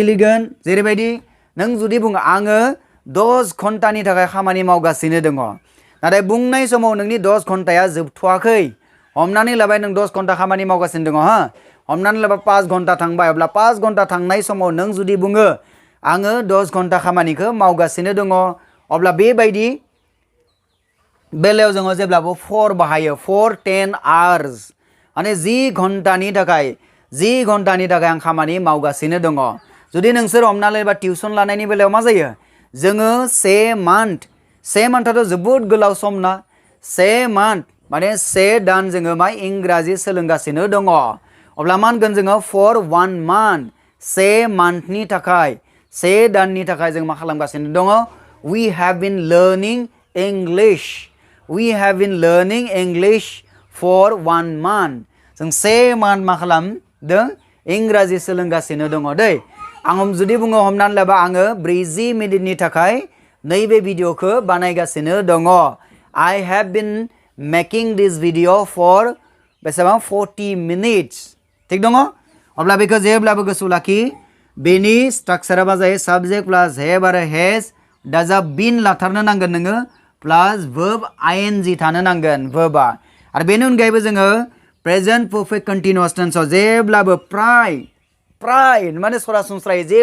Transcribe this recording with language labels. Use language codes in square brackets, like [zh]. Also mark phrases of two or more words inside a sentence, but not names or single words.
[brx] लिरगोन जेरैबायदि नों जुदि बुङो आङो 10 घन्टानि थाखाय खामानि मावगासिनो दङ नाथाय बुंनाय समाव नोंनि 10 घन्टाया जोबथ'वाखै हमनानै लाबाय नों 10 घन्टा खामानि मावगासिनो दङ हमनानै लाबाय 5 घन्टा थांबाय अब्ला 5 घन्टा थांनाय समाव नों जुदि बुङो आङो 10 घन्टा खामानिखौ मावगासिनो दङ अब्ला बेबायदि बेलायाव जोङो जेब्लाबो for बाहायो [en] for 10 hours [brx] माने 10 घन्टानि थाखाय आं खामानि मावगासिनो दङ जुदि नोंसोर हमनानै लायोबा टिउसन लानायनि बेलायाव मा जायो जोङो से मान्थआथ' जोबोद गोलाव सम ना से मान्थ माने से दान जोङो मा इंराजि सोलोंगासिनो दङ अब्ला मा होनगोन जोङो [en] for 1 month [brx] से मान्थनि थाखाय से दाननि थाखाय जों मा खालामगासिनो दङ [en] we have been learning English for 1 month [brx] जों से मान्थ मा खालामदों इंराजि सोलोंगासिनो दङ दै आं जुदि बुङो हमनानै लाबा आङो 40 मिनिटनि थाखाय नैबे भिडिअखौ बानायगासिनो दङ [en] I have been making this video for [brx] बेसेबां 40 minutes थिग दङ अब्ला बेखौ जेब्लाबो गोसोआव लाखि बेनि स्ट्राक्चारा मा जायो [en] subject plus have [brx] आरो हेज दाजाब बिन लाथारनो नांगोन नोङो प्लास verb ing थानो नांगोन verba आरो बेनि अनगायैबो जोङो [en] present perfect continuous [brx] टेन्सआव जेब्लाबो प्राय माने सरासनस्रायै